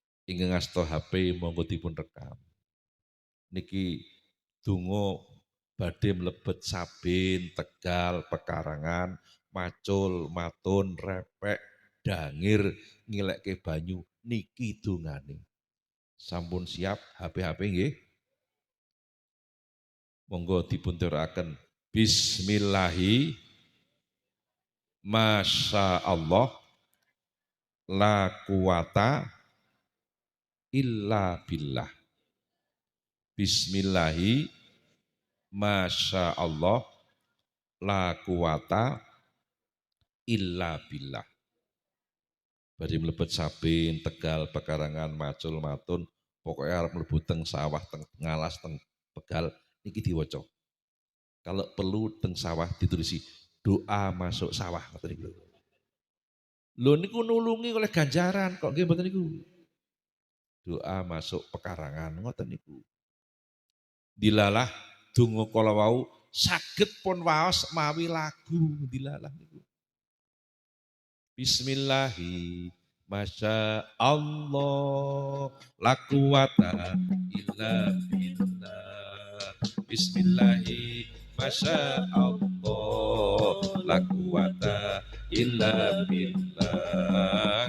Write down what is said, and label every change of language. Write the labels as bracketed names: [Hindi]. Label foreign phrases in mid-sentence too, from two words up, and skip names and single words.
[Javanese] Ingkang ngasta HP monggo dipun rekam. Niki donga badhe mlebet Sabin, Tegal, Pekarangan, Macul, Matun, Repek, Dangir, ngilekke banyu niki dongane. Sampun siap HP-HP nggih? Monggo dipun turaken. [Arabic] بسم الله ما شاء الله لا قوة إلا بالله. بسم الله ما شاء الله لا قوة إلا بالله. [Javanese] Bari mlebet Sabin, Tegal, Pekarangan, Macul, Matun, pokoknya arep mlebu teng sawah, teng ngalas, teng Tegal niki diwaca. [Indonesian] Kalau perlu [Javanese] teng sawah ditulisi [Indonesian] doa masuk sawah [Javanese] ngoten niku. Lho niku nulungi oleh ganjaran kok nggih mboten niku. [Indonesian] Doa masuk pekarangan [Javanese] ngoten niku. Dilalah donga kala wau saged pun waos mawi lagu dilalah niku. [Arabic] بسم الله ما شاء الله لا قوة إلا بالله. بسم الله ما شاء الله لا قوة إلا بالله.